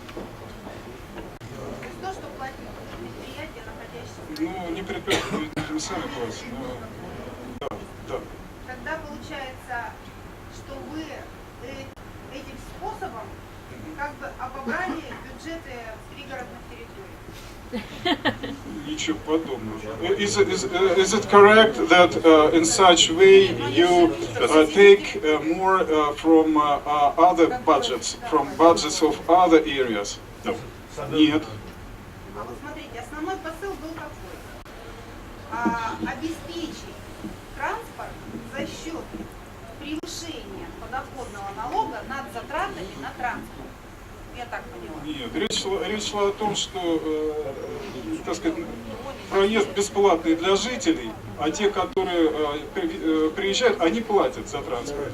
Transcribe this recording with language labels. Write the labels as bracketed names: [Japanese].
[Russian] То есть то, что платит предприятие, находящееся. Ну, не предприятие, не сами платят, но да. Тогда получается, что вы этим способом как бы обобрали бюджеты пригородных территорий. Ничего подобного. [English] Is it correct that in such way you take more from other budgets, from budgets of other areas? No. [Russian] Нет. А вот смотрите, основной посыл был какой? Обеспечить транспорт за счет превышения подоходного налога над затратами на транспорт. Я так поняла. Нет, речь шла о том, что, так сказать, проезд бесплатный для жителей, а те, которые приезжают, они платят за транспорт.